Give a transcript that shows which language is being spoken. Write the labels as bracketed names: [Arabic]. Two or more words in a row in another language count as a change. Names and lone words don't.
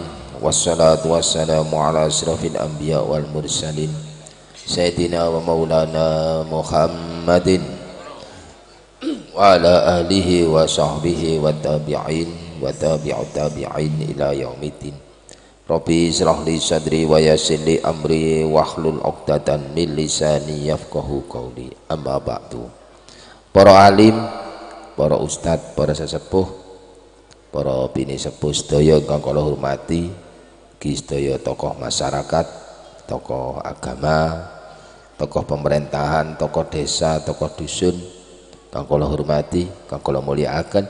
[Arabic] والصلاة والسلام على أشرف الأنبياء والمرسلين سيدنا ومولانا محمد وعلى آله وصحبه والتابعين وتابعي التابعين إلى يوم الدين. رب اشرح لي صدري ويسر لي أمري واحلل عقدة من لساني يفقهوا قولي. أما بعد. [Javanese] Para alim, para ustad, para sesepuh, para bini sepuh sedaya kang kula hormati, ki sedaya tokoh masyarakat, tokoh agama, tokoh pemerintahan, tokoh desa, tokoh dusun kang kula hormati, kang kula mulyakaken.